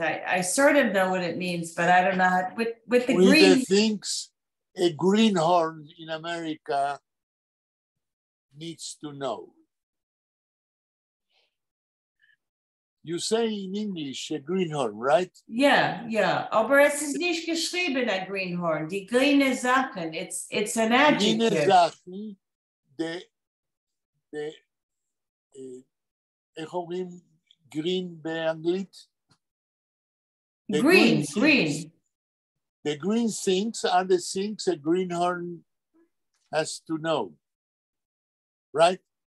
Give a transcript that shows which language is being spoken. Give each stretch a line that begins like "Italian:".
English: I sort of know what it means, but I don't know how, with the green. The things a greenhorn in America needs to know. You say in English a greenhorn, right?
German: Ja, ja, aber es ist nicht geschrieben, ein Greenhorn. Die grüne Sachen,
English: it's an
German: Grüne
English: adjective.
German: Sachen,
Hebrew: איך אומרים green באנגלית?
English: Green. The green things are the things a greenhorn has to know, right?